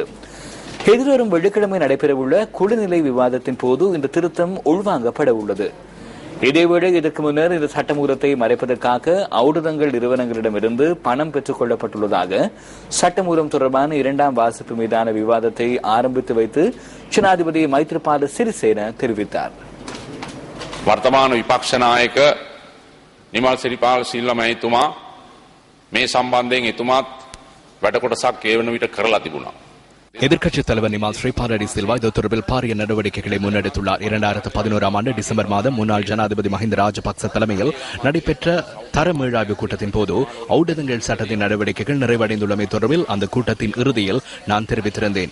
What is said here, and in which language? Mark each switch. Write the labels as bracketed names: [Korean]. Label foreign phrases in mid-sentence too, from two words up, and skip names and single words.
[Tamil] எதிர்வரும் வெள்ளிக்கிழமை நடைபெறவுள்ள குழுநிலை விவாதத்தின் போது இந்த திருத்தம் உள்வாங்கப்பட உள்ளது. இதேவேளை இதற்கு முன்னர் இந்த சட்டமூலத்தை மறைப்பதற்காக ஔடதங்கள் நிறுவனங்களிடமிருந்து பணம் பெற்றுக் கொள்ளப்பட்டுள்ளதாக சட்டமூலம் தொடர்பான இரண்டாம் வாசிப்பு மீதான விவாதத்தை ஆரம்பித்து வைத்து ஜனாதிபதி மைத்ரிபால சிறிசேன தெரிவித்தார். [Sinhala] වර්තමාන විපක්ෂ නායක නිමල් සිරිපාල සිල්වා මහතුමා මේ සම්බන්ධයෙන් එතුමාත් වැඩකොටසක් ඒ වන විට කරලා තිබුණා. [Tamil] எதிர்க்கட்சித் தலைவர் நிமால் ஸ்ரீபாலடி சில்வா இது தொடர்பில் பாரிய நடவடிக்கைகளை முன்னெடுத்துள்ளார். 2011 ஆண்டு டிசம்பர் மாதம் முன்னாள் ஜனாதிபதி மஹிந்த ராஜபக்ச தலைமையில் நடைபெற்ற தர மீளாய்வு கூட்டத்தின் போது ஔடதங்கள் சட்டத்தின் நடவடிக்கைகள் நிறைவடைந்துள்ளமை தொடர்பில் அந்த கூட்டத்தின் இறுதியில் நான் தெரிவித்திருந்தேன்.